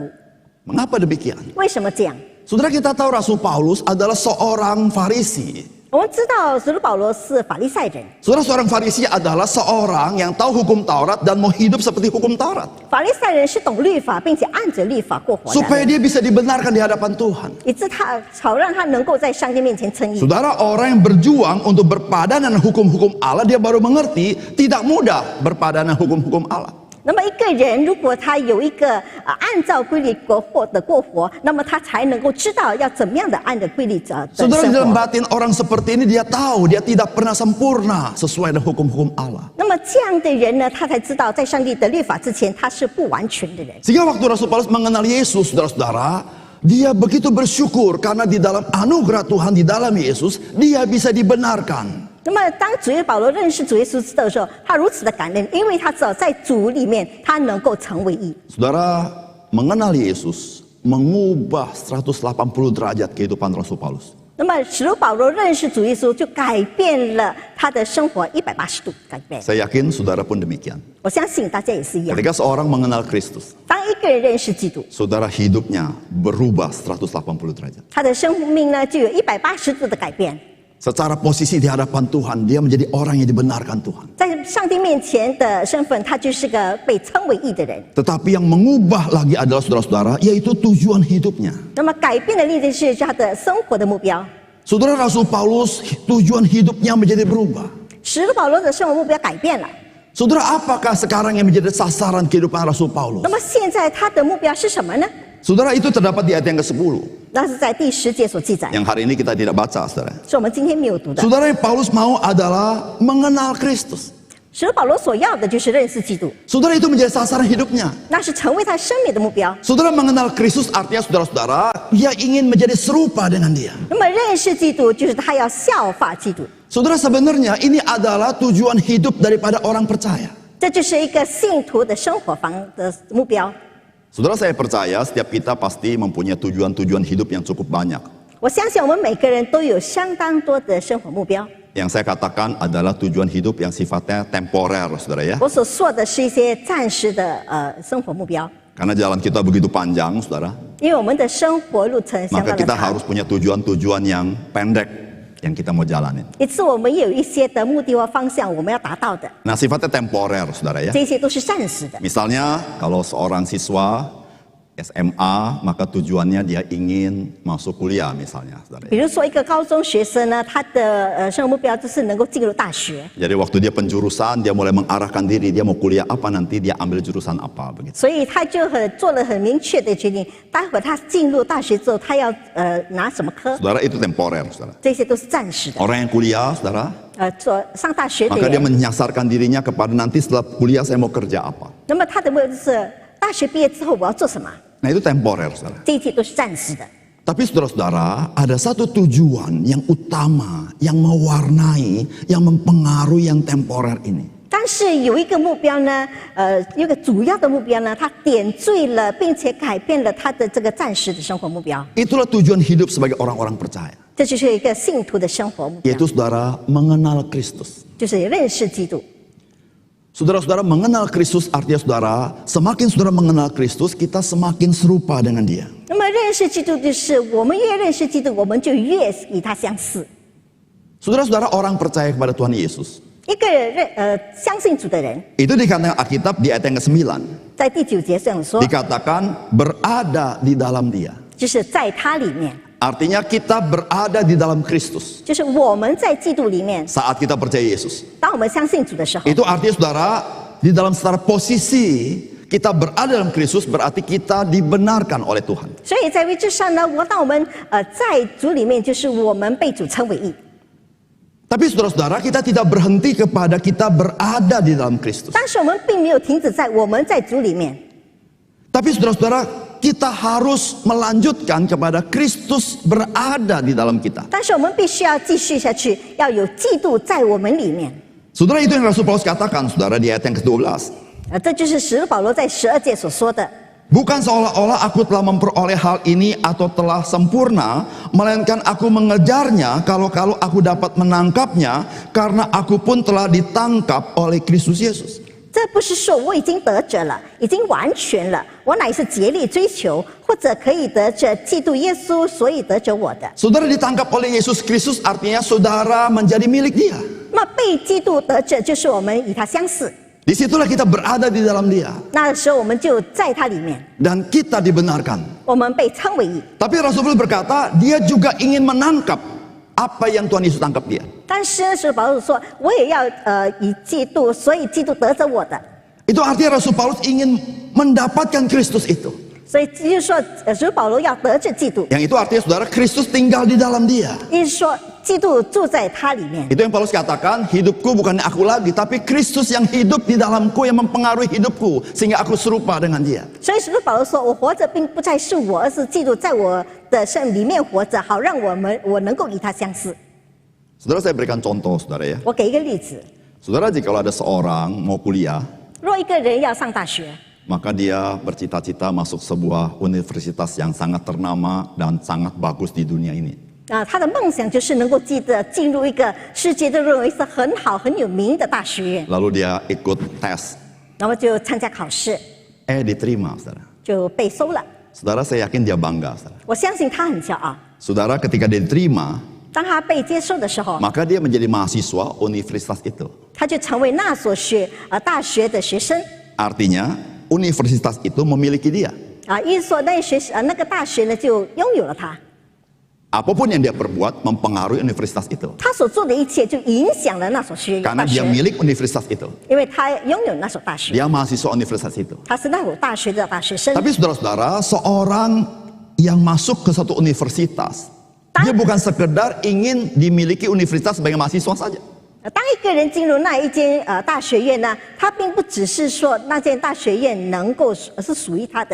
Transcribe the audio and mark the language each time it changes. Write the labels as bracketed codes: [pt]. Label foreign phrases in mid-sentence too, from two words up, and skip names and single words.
[id] Mengapa demikian? [zh] 为什么这样？ [id] Saudara, kita tahu Rasul Paulus adalah seorang Farisi. [zh] 我们知道使徒保罗是法利赛人， [id] Saudara, seorang Farisi adalah seorang yang tahu hukum Taurat dan mau hidup seperti hukum Taurat. [zh] 法利赛人是懂律法，并且按着律法过活的 [id] Supaya [zh] 人， [id] dia bisa dibenarkan di hadapan Tuhan. [zh] 以致他好让他能够在上帝面前称义。 [id] Saudara, orang yang berjuang untuk berpadanan dengan hukum-hukum Allah, dia baru mengerti tidak mudah berpadanan hukum-hukum Allah. [zh] 那么一个人如果他有一个按照规律过活，那么他才能够知道要怎么样的按着规律的 [id] Saudara, [zh] 生 [id] dalam [zh] 活。 [id] batin orang seperti ini dia tahu dia tidak pernah sempurna sesuai dengan hukum-hukum Allah. [zh] 那么这样的人呢，他才知道在上帝的律法之前他是不完全的人。 [id] Sehingga waktu Rasul Paulus mengenal Yesus, saudara-saudara, dia begitu bersyukur karena di dalam anugerah Tuhan di dalam Yesus dia bisa dibenarkan. [zh] 那么当主耶稣保罗认识主耶稣的时候，他如此的感恩，因为他知道在主里面他能够成为义。 [id] Saudara, mengenal Yesus mengubah 180 derajat kehidupan Rasul Paulus. [zh] 那么使徒保罗认识主耶稣，就改变了他的生活180度改变。 [id] Saya yakin saudara pun demikian. [zh] 我相信大家也是一样。 [id] Ketika seorang mengenal Kristus, [zh] 当一个人认识基督， [id] saudara hidupnya berubah 180 derajat. [zh] 他的生命呢就有180度的改变。 [id] Secara posisi di hadapan Tuhan, dia menjadi orang yang dibenarkan Tuhan. [zh] 在上帝面前的身份，他就是个被称为义的人。 [id] Tetapi yang mengubah lagi adalah saudara-saudara, yaitu tujuan hidupnya. [zh] 那么改变的例子是他的生活的目标。 [id] Saudara Rasul Paulus, tujuan hidupnya menjadi berubah. [zh] 使徒保罗的生活目标改变了。 [id] Saudara, apakah sekarang yang menjadi sasaran kehidupan Rasul Paulus? [zh] 那么现在他的目标是什么呢？ [id] Saudara, itu terdapat di ayat yang ke-10. [zh] 那是在第10节所记载， [id] Yang hari ini kita tidak baca, saudara. [zh] 是我们今天没有读的。 [id] Saudara, yang Paulus mau adalah mengenal Kristus. [zh] 使徒保罗所要的就是认识基督， [id] Saudara, itu menjadi sasaran hidupnya. [zh] 那是成为他生命的目标。 [id] Saudara mengenal Kristus artinya saudara-saudara, dia ingin menjadi serupa dengan dia. [zh] 那么认识基督，就是他要效法基督。 [id] Saudara, sebenarnya ini adalah tujuan hidup daripada orang percaya. [zh] 这就是一个信徒的生活方的目标。 [id] Saudara, saya percaya setiap kita pasti mempunyai tujuan-tujuan hidup yang cukup banyak. [zh] 我相信我们每个人都有相当多的生活目标。 [id] Yang saya katakan adalah tujuan hidup yang sifatnya temporer, saudara ya. [zh] 我所说的是一些暂时的生活目标， [id] Karena jalan kita begitu panjang, saudara. [zh] 因为我们的生活路程相 [id] Maka [zh] 当的 [id] kita [zh] 长， [id] harus punya tujuan-tujuan yang pendek yang kita mau jalanin. [zh] 因此我们也有一些的目的或方向我们要达到的， [id] Nah, sifatnya temporer, saudara ya. [zh] 这些都是暂时的。 [id] Misalnya, kalau seorang siswa SMA, maka tujuannya dia ingin masuk kuliah misalnya, saudara ya. [zh] 比如说一个高中学生呢，他的生活目标就是能够进入大学， [id] Jadi waktu dia penjurusan, dia mulai mengarahkan diri, dia mau kuliah apa nanti, dia ambil jurusan apa begitu. [zh] 所以他就做了很明确的决定，待会儿他进入大学之后，他要拿什么科， [id] Saudara, itu temporer, saudara. [zh] 这些都是暂时的。 [id] Orang yang kuliah, saudara, [zh] 上大学的 [id] maka dia [zh] 人， [id] menyasarkan dirinya kepada nanti setelah kuliah saya mau kerja apa. [zh] 那么他的目标就是大学毕业之后我要做什么， [id] Nah, itu temporer, saudara. [zh] 这一切都是暂时的。 [id] Tapi saudara-saudara, ada satu tujuan yang utama, yang mewarnai, yang mempengaruhi yang temporer ini. [zh] 但是有一个目标呢，有一个主要的目标呢，它点缀了，并且改变了他的这个暂时的生活目标。 [id] Itulah tujuan hidup sebagai orang-orang percaya. [zh] 这就是一个信徒的生活目标， [id] Yaitu saudara mengenal Kristus. [zh] 就是认识基督。 [id] Saudara-saudara mengenal Kristus artinya saudara, semakin saudara mengenal Kristus, kita semakin serupa dengan dia. [zh] 那么认识基督就是我们越认识基督，我们就越与他相似。 [id] Saudara-saudara orang percaya kepada Tuhan Yesus. [zh] 一个人相信主的人， [id] Itu dikatakan Alkitab di ayat yang ke-9. [zh] 在第9节这样说， [id] Dikatakan berada di dalam dia. [zh] 就是在他里面， [id] Artinya kita berada di dalam Kristus. [zh] 就是我们在基督里面。 [id] Saat kita percaya Yesus. [zh] 当我们相信主的时候， [id] Itu artinya saudara, di dalam secara posisi kita berada dalam Kristus berarti kita dibenarkan oleh Tuhan. [zh] 所以在位置上呢，当我们在主里面，就是我们被主称为义。 [id] Tapi saudara-saudara, kita tidak berhenti kepada kita berada di dalam Kristus. [zh] 但是我们并没有停止在我们在主里面， [id] Tapi saudara-saudara, kita harus melanjutkan kepada Kristus berada di dalam kita. [zh] 但是我们必须要继续下去，要有基督在我们里面。 [id] Saudara, itu yang Rasul Paulus katakan, saudara, di ayat yang ke-12. [zh] 这就是使徒保罗在12节所说的。 [id] Bukan seolah-olah aku telah memperoleh hal ini atau telah sempurna, melainkan aku mengejarnya kalau aku dapat menangkapnya, karena aku pun telah ditangkap oleh Kristus Yesus. [zh] 这不是说我已经得着了，已经完全了，我乃是竭力追求，或者可以得着基督耶稣，所以得着我的。 [id] Saudara ditangkap oleh Yesus Kristus artinya saudara menjadi milik dia. [zh] 那么被基督得着，就是我们与他相似。 [id] Disitulah kita berada di dalam dia. [zh] 那时候我们就在他里面， [id] Dan kita dibenarkan. [zh] 我们被称为义。 [id] Tapi Rasul Paulus berkata, dia juga ingin menangkap apa yang Tuhan Yesus tangkap dia. [zh] 但是使徒保罗说，我也要以基督，所以基督得着我的。 [id] Itu artinya Rasul Paulus ingin mendapatkan Kristus itu. [zh] 所以就是说，使徒保罗要得着基督， [id] Yang itu artinya saudara, Kristus tinggal di dalam dia. [zh] 意思说基督住在他里面。 [id] Itu yang Paulus katakan, hidupku bukan aku lagi, tapi Kristus yang hidup di dalamku, yang mempengaruhi hidupku, sehingga aku serupa dengan dia. [zh] 所以使徒保罗说，我活着并不再是我，而是基督在我的身里面活着，好让我能够与他相似。 [id] Saudara, saya berikan contoh, saudara ya. [zh] 我给一个例子， [id] Saudara, jika ada seorang mau kuliah, [zh] 若一个人要上大学， [id] maka dia bercita-cita masuk sebuah universitas yang sangat ternama dan sangat bagus di dunia ini. [zh] 他的梦想就是能够进入一个世界都认为是很好很有名的大学院， [id] Lalu dia ikut tes. [zh] 然后就参加考试， [id] Diterima, saudara. [zh] 就被收了。 [id] Saudara, saya yakin dia bangga, saudara. [zh] 我相信他很骄傲。 [id] Saudara, ketika dia diterima, [zh] 当他被接受的时候， [id] maka dia menjadi mahasiswa universitas itu. [zh] 他就成为那所大学的学生。 [id] Artinya, universitas itu memiliki dia. [zh] 意思说那个大学呢就拥有了他， [id] Apapun yang dia perbuat mempengaruhi universitas itu. [zh] 他所做的一切就影响了那所大 [id] Karena dia [zh] 学， [id] milik universitas itu. [zh] 因为他拥有那所大学， [id] Dia mahasiswa universitas itu. [zh] 他是那所大学的大学生。 [id] Tapi saudara-saudara, seorang yang masuk ke satu universitas, dia bukan sekedar ingin dimiliki universitas sebagai mahasiswa saja. [zh] 当一个人进入那一间大学院呢，他并不只是说那间大学院能够是属于他的，